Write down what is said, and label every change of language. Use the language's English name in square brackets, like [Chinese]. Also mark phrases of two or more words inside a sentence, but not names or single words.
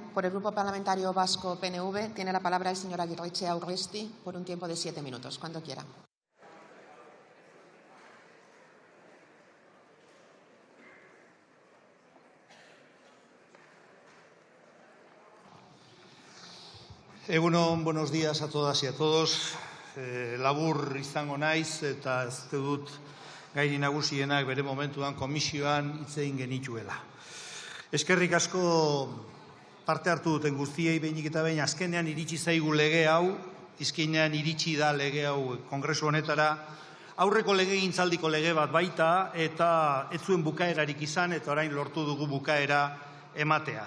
[Spanish] Por el Grupo Parlamentario Vasco PNV tiene la palabra el señor Aguirretxea Urresti por un tiempo de 7 minutos, cuando quiera. Egunon, buenos días a todas y a todos. [Basque] Labur izango naiz eta ez dut gairi nagusienak bere momentuan komisioan hitz egin genituela. Eskerrik asko parte hartu duten guztiei, behinik eta behin azkenean iritsi zaigu lege hau, izkenean iritsi da lege hau Kongresu honetara, aurreko legegintzaldiko lege bat baita eta ez zuen bukaerarik izan eta orain lortu dugu bukaera ematea.